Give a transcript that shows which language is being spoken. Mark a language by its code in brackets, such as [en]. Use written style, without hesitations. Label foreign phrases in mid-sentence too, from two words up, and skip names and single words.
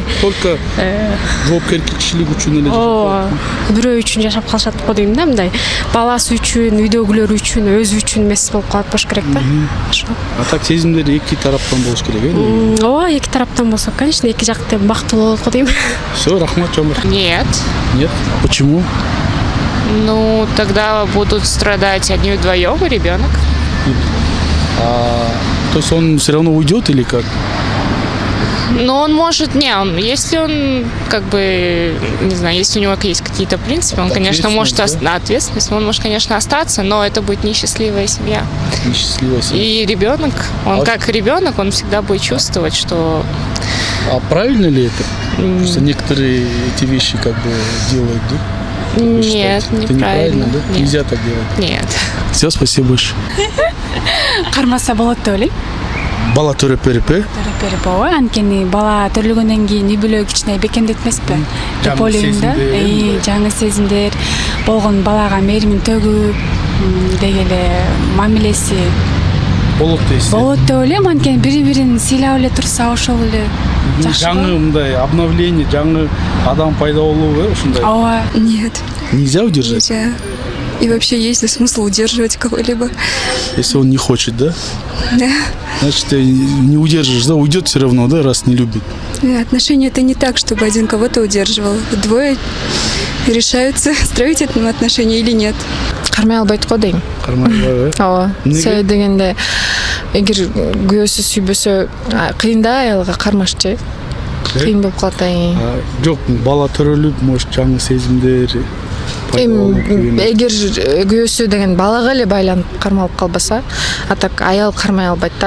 [ky] Только жоопкерчилик үчүн эле жашап. Бирөө үчүн жашап калышат го дейм да мындай. Баласы үчүн, үйдөгүлөр үчүн, өзү үчүн эмес болуп калат болуш керек да. А так сезимдер эки тараптан болуш керек, э? Ооба, эки тараптан болсо, конечно, эки жак тең бактылуу болот го дейм. Все, рахмат, чоң рахмат. [ru] Нет. Нет? Почему? Ну, тогда будут страдать одни вдвоем и ребенок. То есть он все равно уйдет или как? Но он может, если он, как бы, не знаю, если у него есть какие-то принципы, он, конечно, может, ответственность, он может, конечно, остаться, но это будет несчастливая семья. Несчастливая семья. И ребенок, он как ребенок, он всегда будет чувствовать, что... А правильно ли это? Потому что некоторые эти вещи как бы делают, да? Нет, неправильно. Да? Нет. Нельзя так делать. Нет. Все, спасибо большое. [ky] Кармаса болот деп ойлойм. Бала төрөп берип, э? Төрөп берип ооба, анткени бала төрөлгөндөн кийин үй бүлө кичине бекемдетмеспи? Деп ойлойм да. Жаңы сезимдер болгон, балага мээримин төгүп, деги эле мамилеси болот дейсиз. Болот деп ойлойм, анткени бири-бирин сыйлап эле турса ошол эле жакшы. Жаңы мындай обновление, жаңы адам пайда болобу, э, ушундай? Ооба. [ru] Нет, Нельзя удержать? нельзя. И вообще есть ли смысл удерживать кого-либо? Если он не хочет, да? Да. Значит, не удержишь, да? Уйдет все равно, да, раз не любит. Отношения это не так, чтобы один кого-то удерживал. Двое решаются, строить отношения или нет. [ky] Кармай албайт го дейм. Кармай албайбы, э? Ооба. Себеби дегенде эгер күйөөсү сүйбөсө кыйын да аялга кармашчы. Кыйын болуп калат. Жок, бала төрөлүп, может, жаңы сезимдер Эгер күйөөсү деген балага эле байланып кармалып калбаса, а так аял кармай албайт да.